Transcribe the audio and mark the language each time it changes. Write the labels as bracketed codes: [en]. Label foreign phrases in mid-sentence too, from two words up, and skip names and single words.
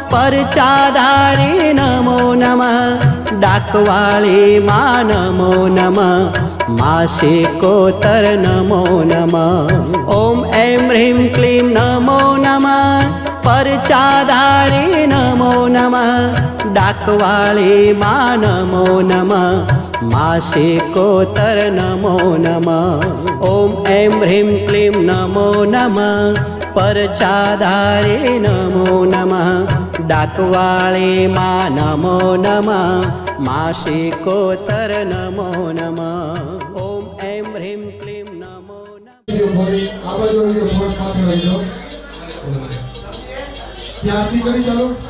[sa] परचाधारे नमो नमः डाकवाळे मा नमो नमः माशिकोतर नमो नमः ॐ ऐं ह्रीं क्लीं नमो नमः परचाधारे नमो नमः डाकवाळे मा नमो नमः माशिकोतर नमो नमः ॐ ऐं ह्रीं क्लीं नमो नमः परचाधारे नमो नमः डाकवाळे मा नमो नमः माशिकोतर नमो नमः ॐ ऐं ह्रीं क्लीं नमो नमः [gu] આ બાજુ આવી ગયો, થોડોક પાછળ આવી ગયો. ત્યાં આરતી કરી ચાલો.